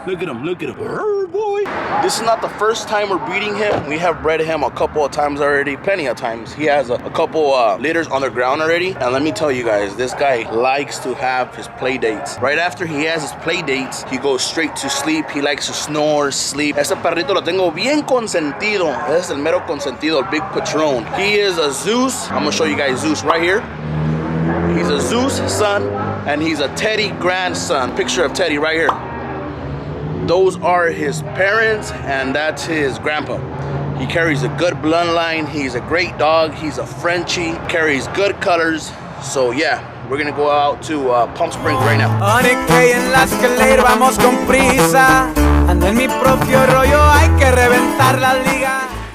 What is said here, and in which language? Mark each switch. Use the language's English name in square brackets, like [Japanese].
[English] Look at him, look at him. Boy. This is not the first time we're breeding him. We have bred him a couple of times already, plenty of times. He has a couple litters on the ground already. And let me tell you guys, this guy likes to have his play dates. Right after he has his play dates, he goes straight to sleep. He likes to snore, sleep. [Spanish] Ese perrito lo tengo bien consentido. Ese es el mero consentido, el Big Patron. [English] He is a Zeus. I'm gonna show you guys Zeus right here. He's a Zeus son, and he's a Teddy grandson. Picture of Teddy right here. Those are his parents, and that's his grandpa. He carries a good bloodline. He's a great dog. He's a Frenchie, carries good colors. So yeah, we're gonna go out to Palm Springs right now. [Spanish] En la escalera vamos con prisa. Ando en mi propio rollo, hay que reventar la liga.